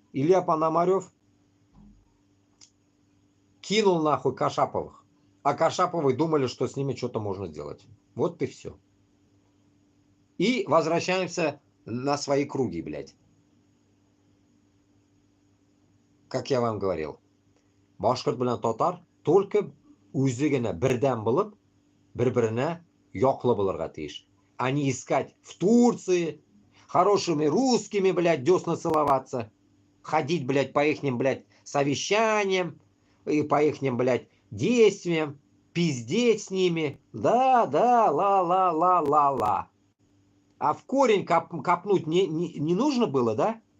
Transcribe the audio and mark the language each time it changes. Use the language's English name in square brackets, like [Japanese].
[Russian] Илья Пономарев кинул нахуй Кашаповых. А Кашаповы думали, что с ними что-то можно сделать. Вот и все. И возвращаемся на свои круги, блядь. Как я вам говорил. [Tatar] Башкирт белән татар [Russian] только [Tatar] үзегенә бердәм булып, бер-беренә яклы булырга тиеш. [Russian] А не искать в Турции хорошими русскими, блядь, десна целоваться. Ходить, блядь, по ихним, блядь, совещаниям и по ихним, блядь, действиям, пиздеть с ними. Да, ла-ла-ла-ла-ла. А в корень копнуть не нужно было, да?